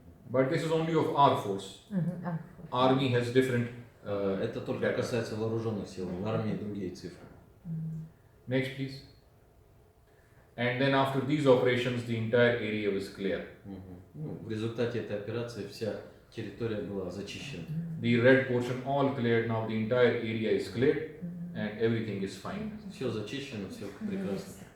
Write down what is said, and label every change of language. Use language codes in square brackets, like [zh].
[en] But this is only of our force. Army has different. [ru] Это только [en] data. [ru] касается вооруженных сил, в армии другие цифры. [en] Next, please. And then after these operations, the entire area was clear. [ru] Ну, в результате этой операции вся территория была зачищена. [en] The red portion all cleared. Now the entire area is cleared, and everything is fine. [ru] Все зачищено, все прекрасно.